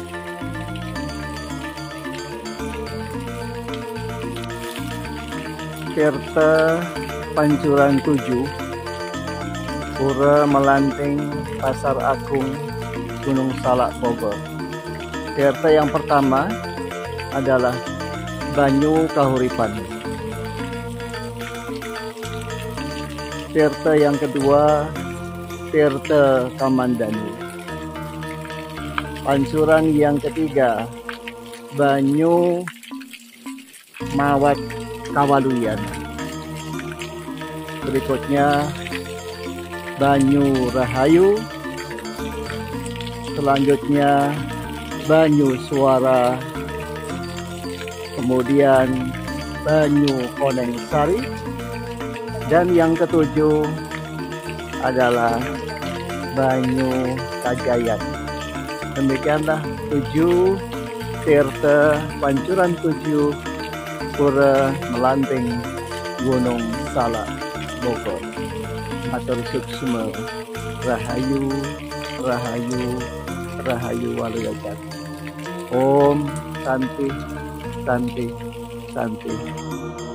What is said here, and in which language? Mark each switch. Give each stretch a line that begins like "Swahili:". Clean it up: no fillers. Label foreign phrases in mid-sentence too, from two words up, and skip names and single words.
Indonesian: Tirta Pancuran 7 Pura Melanting, Pasar Agung, Gunung Salak, Bogor. Tirta yang pertama adalah Banyu Kahuripan. Tirta yang kedua Tirta Kamandanu. Pancuran yang ketiga Banyu Mawat Kawaluyan. Berikutnya Banyu Rahayu. Selanjutnya Banyu Suara. Kemudian Banyu Koneng Sari. Dan yang ketujuh adalah Banyu Kajayan. Demikianlah 7 tirta Pancuran 7 Pura Melanting, Gunung Salak, Bogor.
Balinese: Matur suksma.
Javanese: Rahayu, Rahayu, Rahayu Waluyajat.
Sanskrit: Om Santi, Santi, Santi.